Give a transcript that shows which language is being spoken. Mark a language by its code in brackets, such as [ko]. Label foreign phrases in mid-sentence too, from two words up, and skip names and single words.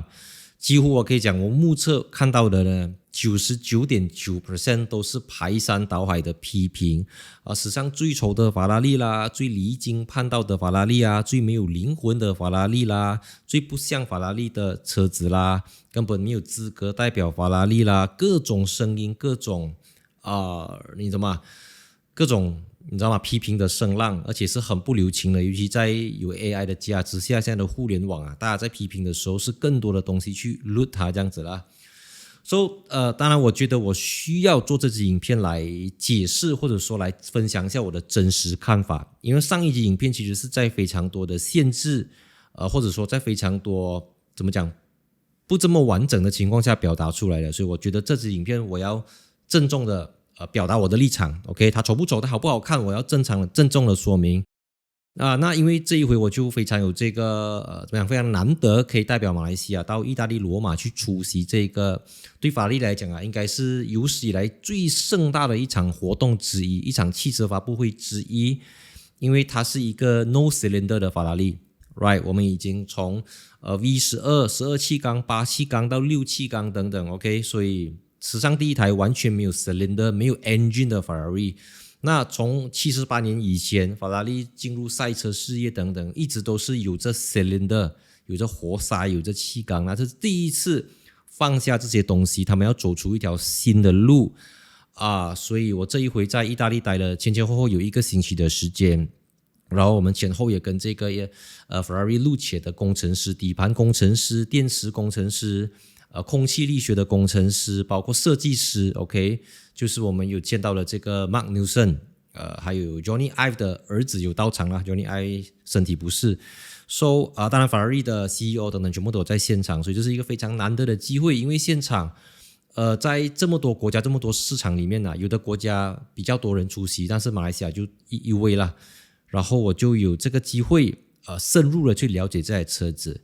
[zh] 幾乎我可以講，我目測看到的呢，99.9% 都是排山倒海的批評史上最醜的法拉利啦，最離經叛道的法拉利啊，最沒有靈魂的法拉利啦，最不像法拉利的車子啦，根本沒有資格代表法拉利啦，各種聲音，各種你知道嗎？批評的聲浪，而且是很不留情的，尤其在有 AI 的加持下，现在的互聯網啊，大家在批評的時候是更多的東西去 loot 它這樣子啦。當然我覺得我需要做這支影片來解釋，或者說來分享一下我的真實看法，因為上一集影片其實是在非常多的限制，或者說在非常多不這麼完整的情況下表達出來的，所以我覺得這支影片我要鄭重的表達我的立場 ，OK， 它醜不醜，它好不好看，我要郑重的說明。那因為這一回我就非常有這個非常難得可以代表馬來西亞到意大利羅馬去出席這個對法拉利來講啊，應該是有史以來最盛大的一場活動之一，一場汽車發布會之一，因為它是一個 [en] no cylinder [zh] 的法拉利 ，right？我們已經從V12、12氣缸、8氣缸到6氣缸等等 ，OK， 所以史上第一台完全沒有 cylinder 沒有 engine 的法拉利。那從78年以前法拉利進入賽車事業等等，一直都是有着 cylinder 有着活塞有着氣缸，那這是第一次放下這些東西，他們要走出一條新的路所以我這一回在意大利待了前後有1個星期的時間，然後我們前後也跟這個法拉利路且的工程師、底盤工程師、電池工程師空氣力學的工程師，包括設計師 ，OK， 就是我們有見到了這個 Mark Newson， 還有 Johnny Ive 的兒子有到場啦 ，Johnny Ive 身體不適當然法拉利的 CEO 等等全部都有在現場，所以這是一個非常難得的機會，因為現場在這麼多國家、這麼多市場裡面有的國家比較多人出席，但是馬來西亞就一位啦，然後我就有這個機會深入的去了解這台車子。